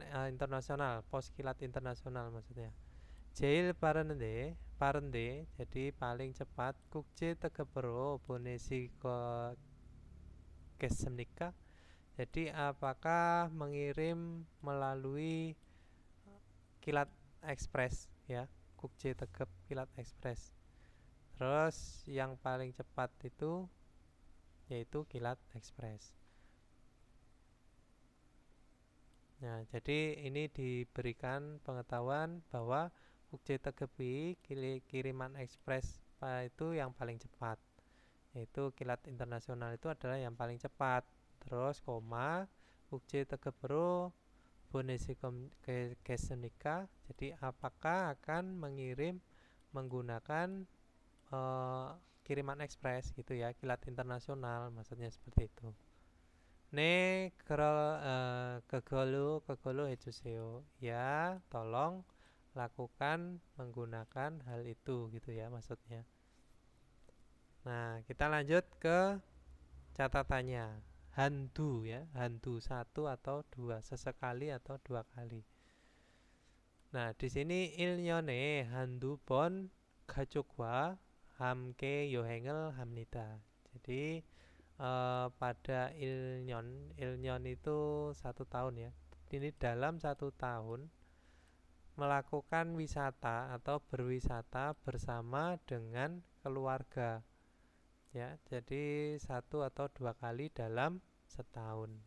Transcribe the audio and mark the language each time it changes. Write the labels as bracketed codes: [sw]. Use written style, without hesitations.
[id] Internasional, pos kilat internasional maksudnya. [ko] 제일 빠른데, [id] jadi paling cepat. [ko] 국제 특급으로 보내시겠습니까? [id] Jadi apakah mengirim melalui kilat ekspres ya, 국제 특급 kilat ekspres. Terus yang paling cepat itu yaitu kilat ekspres. Nah, jadi ini diberikan pengetahuan bahwa 국제 특급이 kiriman ekspres itu yang paling cepat. Yaitu kilat internasional itu adalah yang paling cepat. Terus koma [ko] 국제 특급으로 보내시겠습니까? [id] Jadi apakah akan mengirim menggunakan kiriman ekspres gitu ya, kilat internasional, maksudnya seperti itu. [ko] 네, 그걸로 해주세요. [id] Ya, tolong lakukan menggunakan hal itu gitu ya maksudnya. Nah, kita lanjut ke catatannya. 한두 ya, 한두 1 atau 2, sesekali atau 2 kali. Nah, di sini [ko] 1년에 한두 번 가족과 함께 여행을 합니다. [id] Jadi pada ilnyon itu 1 tahun ya. Ini dalam 1 tahun melakukan wisata atau berwisata bersama dengan keluarga. Ya, jadi 1 atau 2 kali dalam setahun.